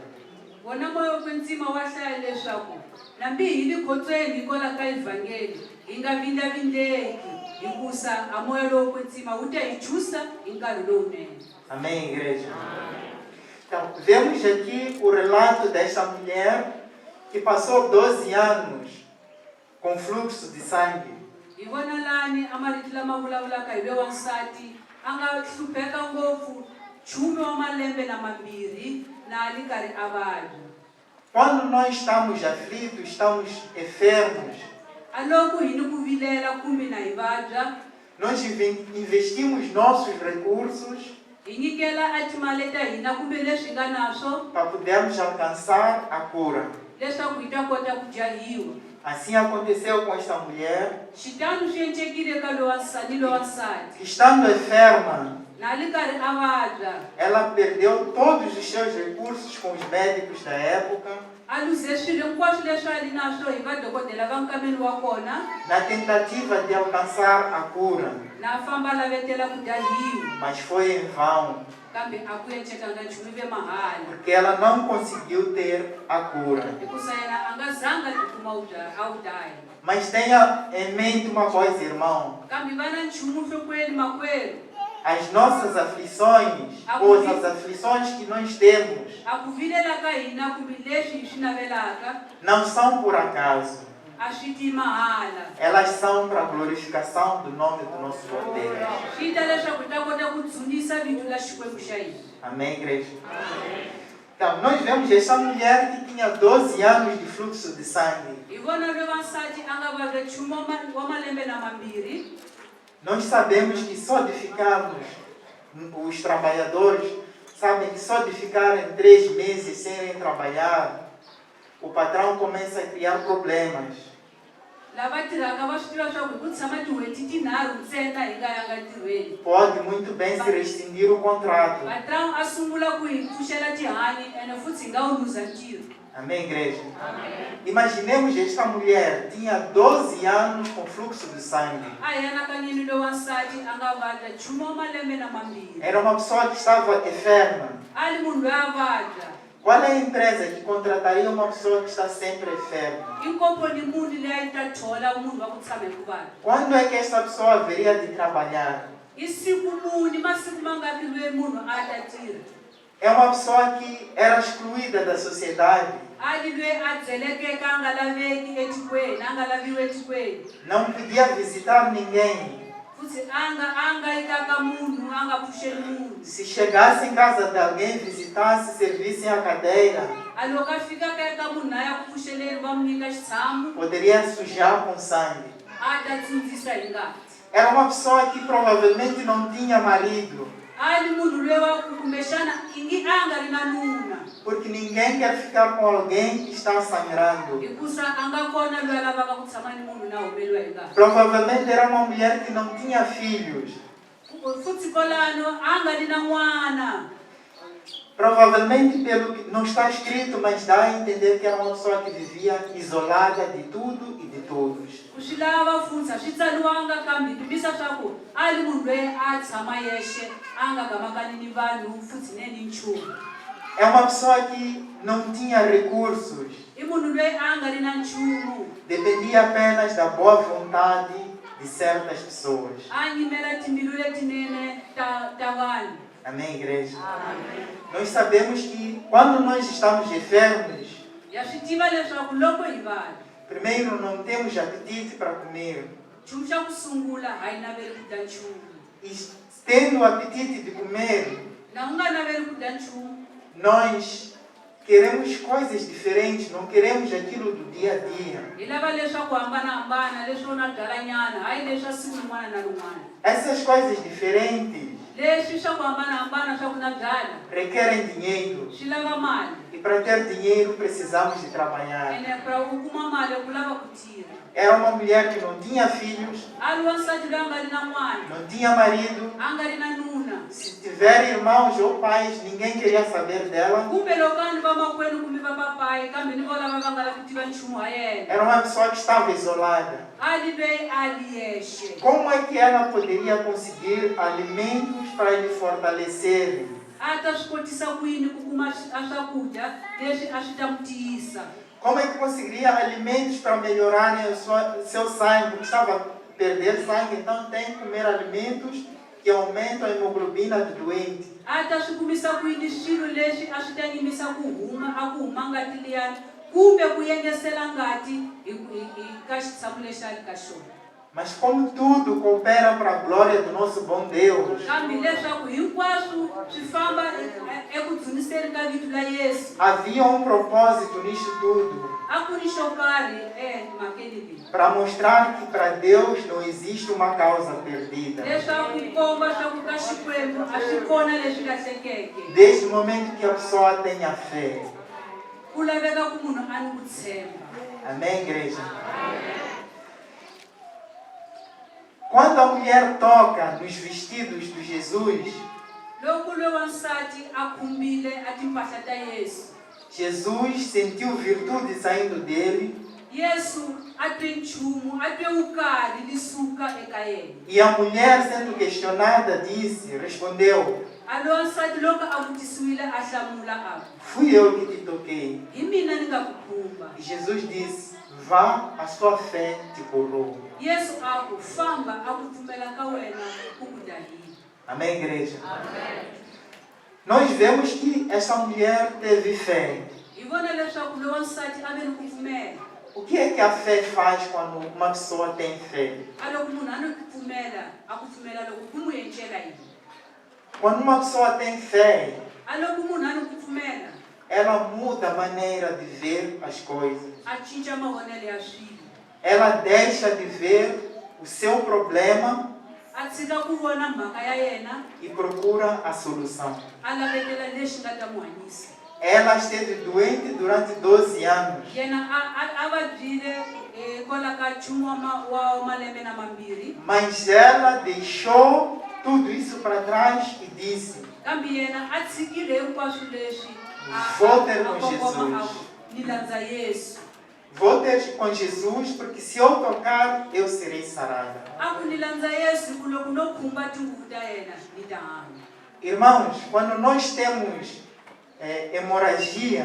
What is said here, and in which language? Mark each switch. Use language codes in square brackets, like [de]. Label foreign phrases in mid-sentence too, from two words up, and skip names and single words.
[ts] Wona moya wa kwetsima wa hlaya leswaku nambi hi li khotsweni hikola ka ivhangeli hi nga vindlavindleki hikusa a moya lowo kwetsima wu ta hi chusa hi nkarhi lowunene. [pt] Amém, igreja? Então, vemos aqui o relato desta mulher que passou 12 anos com fluxo de sangue. [ts] Hi vona lani a marito lama vulavulaka hi ve wansati a nga hlupheka ngopfu chume wa malembe na mambirhi na ali karhi a vabya. [pt] Quando nós estamos aflitos, estamos enfermos, [ts] A loko hi ni ku vilela kumbe na hi vabya, [pt] nós investimos nossos recursos [ts] hi nyikela a timali ta hina kumbe leswi hi nga naswo [pt] para podermos alcançar a cura. [ts] leswaku hi ta kota ku jahiwa. [pt] Assim aconteceu com esta mulher, [ts] Xitalo xi encekile eka lowansati [pt] que estando enferma, [ts] na ali karhi a vabya, [pt] ela perdeu todos os seus recursos com os médicos da época, [ts] a luze swilo hinkwaswo leswi a ri naswo hi vadokodela va nkambeni wa kona, [pt] na tentativa de alcançar a cura, [ts] na a famba a lavetela ku jahiwa, [pt] mas foi em vão, [ts] kambe a ku encekanga nchumu ve mahala [pt] porque ela não conseguiu ter a cura. [ts] hikusa yena a nga zanga tikuma a wu daya. [pt] Mas tenha em mente uma coisa, irmão, [ts] Kambe va na nchumu nhlokweni makwerhu, [pt] as nossas aflições, ou as aflições que nós temos, [ts] a ku vilela ka hina kumbe leswi hi swi navelaka [pt] não são por acaso. [ts] a swi ti mahala. [pt] Elas são para a glorificação do nome do nosso Deus. [ts] Swi ta leswaku hi ta kota ku dzunisa vito la Xikwembu xa hina. [pt] Amém, igreja? Então, nós vemos essa mulher que tinha 12 anos de fluxo de sangue. [ts] Hi vona ve wansati a nga vabya nchumu wa malembe na mambirhi. [pt] Nós sabemos que só de ficarmos, os trabalhadores sabem que só de ficarem 3 meses sem irem trabalhar, o patrão começa a criar problemas. [ts] Lava tirhaka va swi tiva swaku hi ku tshama tin'hweti tinharhu ntsena hi nga yanga ntirhweni. [pt] Pode muito bem se rescindir o contrato. [ts] Patrão a sungula ku hi pfuxela tihanyi ene futhi hi nga wu luza ntirho. [pt] Amém, igreja? Imaginemos esta mulher tinha 12 anos com fluxo de sangue. [ts] A hi anakanyeni loyi wansati a nga vabya nchumu wa malembe na mambirhi. [pt] Era uma pessoa que estava enferma. [ts] A ri munhu loyi a vabya. [pt] Qual é a empresa que contrataria uma pessoa que está sempre enferma? [ts] I nkomponi muni leyi a yi ta thola munhu wa ku tshama hi ku vabya. [pt] Quando é que esta pessoa haveria de trabalhar? [ts] I siku muni masiku mangaki loyi munhu a ta tirha. [pt] É uma pessoa que era excluída da sociedade. [ts] A ri loyi a byelekeka a nga laveki etikweni, a nga laviwi etikweni. [pt] Não podia visitar ninguém. [ts] Futhi a nga yikaka munhu, a nga pfuxeli munhu. [pt] Se chegasse em casa de alguém, visitasse, servissem a cadeira, [ts] A loko a fikaka eka munhu a ya ku pfuxeleni va n'wi nyika xitshamo, [pt] poderia sujar com sangue. [ts] a ta tsundzisa hi ngati. [pt] Era uma pessoa que provavelmente não tinha marido, [ts] A ri munhu loyi wa ku kumbexana a nga ri na nuna, [pt] porque ninguém quer ficar com alguém que está sangrando. [ts] hikusa a nga kona loyi a lavaka ku tshama ni munhu na humeliwa hi ngati. [pt] Provavelmente era uma mulher que não tinha filhos. [ts] futhi kolano anga lina n'wana. [pt] Provavelmente pelo que não está escrito, mas dá a entender que era uma pessoa que vivia isolada de tudo e de todos. [ts] Ku swi lava futhi a swi tsaliwanga kambe kombisa swa ku a ri munhu loyi a tshama yexe a nga gamakani ni vanhu futhi ne ni nchumu. [pt] É uma pessoa que não tinha recursos, [ts] I munhu loyi a nga ri na nchumu. [pt] dependia apenas da boa vontade de certas pessoas. [ts] A yimela timbilu letinene ta vanhu. [pt] Amém, igreja? Amém. Nós sabemos que quando nós estamos enfermos, [ts] Ya swi tiva leswaku loko hi vabya, [pt] primeiro não temos apetite para comer. [ts] nchumu xa ku sungula a yi naveli ku dya nchumu. [pt] E tendo o apetite de comer, [ts] Na u nga naveli ku dya nchumu, [pt] nós queremos coisas diferentes, não queremos aquilo do dia a dia. [ts] hi lava leswaku hambanahambana leswo na byalanyana hayi leswa siku rin'wana na rin'wana. [pt] Essas coisas diferentes [ts] Leswi swa ku hambanahambana swa ku na byala [pt] requerem dinheiro. [ts] swi lava mali. [pt] E para ter dinheiro precisamos de trabalhar. [ts] Ene para u kuma mali ku lava ku tirha. [pt] Era uma mulher que não tinha filhos, [ts] A ri wansati loyi a nga ri na n'wana, [pt] não tinha marido. [ts] a nga ri na nuna. [pt] Se tiver irmãos ou pais, ninguém queria saber dela. [ts] Kumbe loko a ni vamakwenu kumbe va papayi kambe ni vo lava va nga lavi ku tiva nchumu wa yena. [pt] Era uma pessoa que estava isolada. [ts] A ri veyi a ri yexe. [pt] Como é que ela poderia conseguir alimentos para lhe fortalecerem? [ts] A ta swi kotisa ku yini ku kuma a swakudya leswi a swi ta n'wi tiyisa? [pt] Como é que conseguiria alimentos para melhorarem seu sangue? Porque estava a perder sangue, então tem que comer alimentos que aumentam a hemoglobina do doente. [ts] A ta swi kumisa ku yini swilo leswi a swi ta yimisa ku huma ngati liyani kumbe ku yengesela ngati ka xitshamo lexi a ri ka xona. [pt] Mas como tudo coopera para a glória do nosso bom Deus, [ts] Kambe leswaku hinkwaswo swi famba eku dzuniseni ka vito la Yesu. [pt] havia um propósito nisto tudo. [ts] A ku ri xo karhi mhakeni leyi. [pt] Para mostrar que para Deus não existe uma causa perdida. [ts] Leswaku komba swa ku ka Xikwembu a swi kona leswi lahlekeke. [pt] Desde o momento que a pessoa tenha fé. [ts] Ku laveka ku munhu a ni ku tshemba. [pt] Amém, igreja? Quando a mulher toca nos vestidos de Jesus, [ts] Loko loyi wansati a khumbile a timpahla ta Yesu, [pt] Jesus sentiu virtude saindo dele [ts] Yesu a twe nchumu, a twe vukarhi li suka eka yena. [pt] e a mulher, sendo questionada, respondeu: [ts] A loyi wansati loko a vutisiwile a hlamula a ku, [pt] fui eu que te toquei. [ts] hi mina ni nga ku khumba. [pt] E Jesus disse: vá, a sua fé te curou. [ts] Yesu a ku famba, a ku pfumela ka wena ku ku dahile. [pt] Amém, igreja? Amen. Nós vemos que essa mulher teve fé. [ts] Hi vona leswaku loyi wansati a ve ni ku pfumela. [pt] O que é que a fé faz quando uma pessoa tem fé? [ts] A loko munhu a ni ku pfumela, a ku pfumela loko ku n'wi endlela yini? [pt] Quando uma pessoa tem fé, [ts] A loko munhu a ni ku pfumela, [pt] ela muda a maneira de ver as coisas. [ts] a cinca mavonelo ya swilo. [pt] Ela deixa de ver o seu problema [ts] A tshika ku vona mhaka ya yena, [pt] e procura a solução. [ts] a lavekela lexi nga ta n'wi hanyisa. [pt] Ela esteve doente durante 12 anos. [ts] Yena a vabyile kwala ka nchumu wa malembe na mambirhi, [pt] Mas ela deixou tudo isso para trás e disse: [ts] kambe yena a tshikile hinkwaswo leswi [pt] Vou ter com [ts] kongoma [pt] Jesus. [ts] a ni landza Yesu. [pt] Vou ter com Jesus, porque se eu tocar, eu serei sarada. [ts] A ku ni landza Yesu hi ku loko no khumba tinguvu ta yena ni ta hanya. [pt] Irmãos, quando nós temos hemorragia,